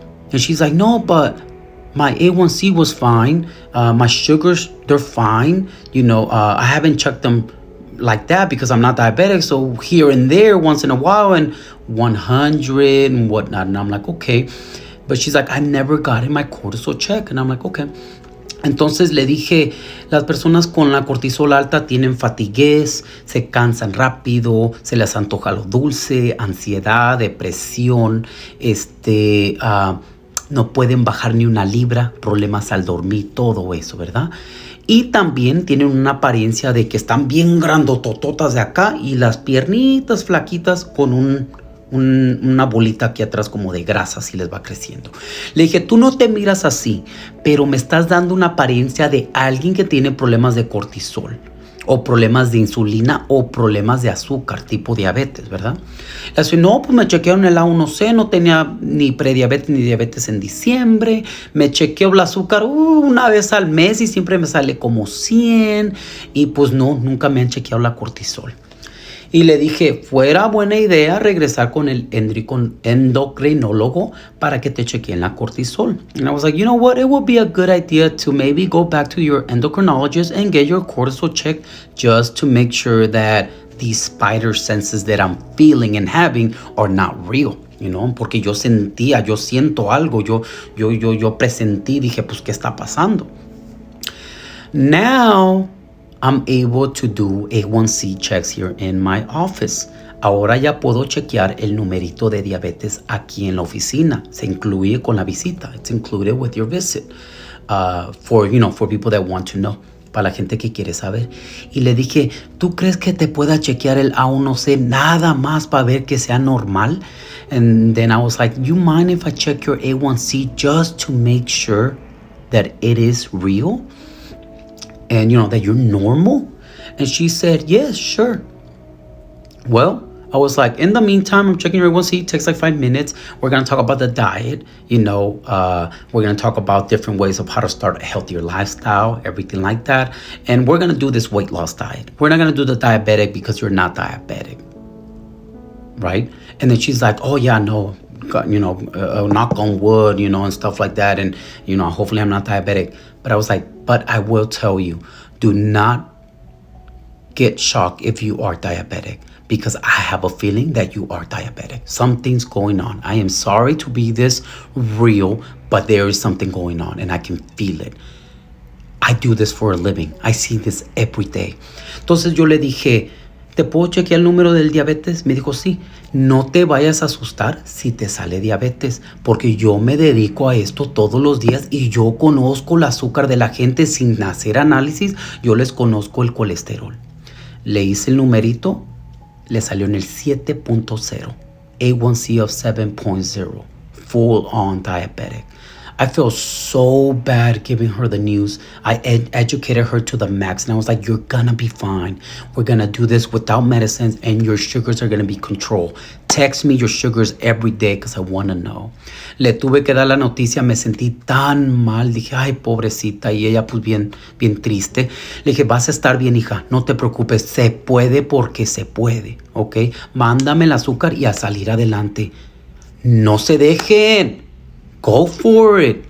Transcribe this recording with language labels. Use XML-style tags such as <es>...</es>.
<en>And she's like, no, but my A1C was fine. My sugars, they're fine. I haven't checked them like that because I'm not diabetic. So here and there, once in a while, and 100 and whatnot. And I'm like, okay. But she's like, I never gotten my cortisol check. And I'm like, okay.</en> <es>Entonces le dije, las personas con la cortisol alta tienen fatiguez, se cansan rápido, se les antoja lo dulce, ansiedad, depresión, no pueden bajar ni una libra, problemas al dormir, todo eso, ¿verdad? Y también tienen una apariencia de que están bien grandotototas de acá y las piernitas flaquitas con una bolita aquí atrás como de grasa, así les va creciendo. Le dije, tú no te miras así, pero me estás dando una apariencia de alguien que tiene problemas de cortisol, o problemas de insulina, o problemas de azúcar, tipo diabetes, ¿verdad? Le dije, no, pues me chequearon el A1C, no tenía ni prediabetes ni diabetes en diciembre, me chequeo el azúcar una vez al mes y siempre me sale como 100, y pues no, nunca me han chequeado la cortisol. Y le dije, fuera buena idea regresar con el endocrinólogo para que te chequeen la cortisol.</es> <en>And I was like, you know what? It would be a good idea to maybe go back to your endocrinologist and get your cortisol checked just to make sure that these spider senses that I'm feeling and having are not real.</en> <es>Porque yo siento algo, yo presentí, dije, pues, ¿qué está pasando?</es> <en>Now, I'm able to do A1C checks here in my office.</en> <es>Ahora ya puedo chequear el numerito de diabetes aquí en la oficina. Se incluye con la visita.</es> <en>It's included with your visit. For people that want to know.</en> <es>Para la gente que quiere saber. Y le dije, ¿tú crees que te pueda chequear el A1C nada más para ver que sea normal?</es> <en>And then I was like, you mind if I check your A1C just to make sure that it is real? And that you're normal? And she said, yes, sure. Well, I was like, in the meantime, I'm checking your A1C. It takes like 5 minutes. We're going to talk about the diet. We're going to talk about different ways of how to start a healthier lifestyle, everything like that. And we're going to do this weight loss diet. We're not going to do the diabetic because you're not diabetic. Right? And then she's like, oh, yeah, no. Knock on wood, and stuff like that. And, hopefully I'm not diabetic. But I was like, but I will tell you, do not get shocked if you are diabetic, because I have a feeling that you are diabetic. Something's going on. I am sorry to be this real, but there is something going on and I can feel it. I do this for a living. I see this every day.</en> <es>Entonces yo le dije, ¿te puedo chequear el número del diabetes? Me dijo, sí. No te vayas a asustar si te sale diabetes, porque yo me dedico a esto todos los días y yo conozco el azúcar de la gente sin hacer análisis. Yo les conozco el colesterol. Le hice el numerito, le salió en el 7.0, A1C of 7.0, full on diabetic. I feel so bad giving her the news. I educated her to the max, and I was like, you're gonna be fine. We're gonna do this without medicines, and your sugars are gonna be controlled. Text me your sugars every day because I want to know. Le tuve que dar la noticia, me sentí tan mal. Dije, ay, pobrecita. Y ella pues bien triste. Le dije, vas a estar bien, hija. No te preocupes. Se puede porque se puede. ¿Ok? Mándame el azúcar y a salir adelante. No se dejen.</es> <en>Go for it.</en>